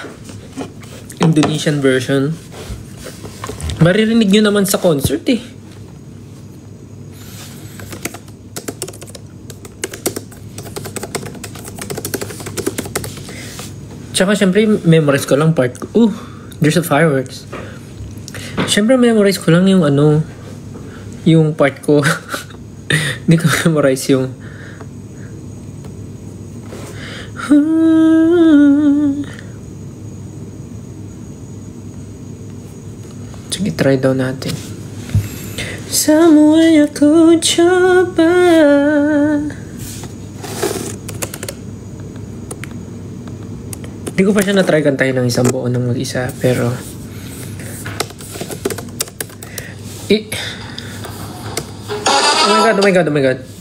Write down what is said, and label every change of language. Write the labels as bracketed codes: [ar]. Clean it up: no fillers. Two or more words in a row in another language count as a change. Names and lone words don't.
[en] Indonesian version. [tl] Maririnig nyo naman sa concert eh. Tsaka syempre memorize ko lang part ko. [en] There's a fireworks. [tl] Syempre memorize ko lang yung yung part ko. Hindi ko memorize yung sige, try daw natin. [id] Semuanya ku coba. [tl] Hindi ko pa siya na-try kantahin ng isang buo ng mag-isa, pero [en] oh my god.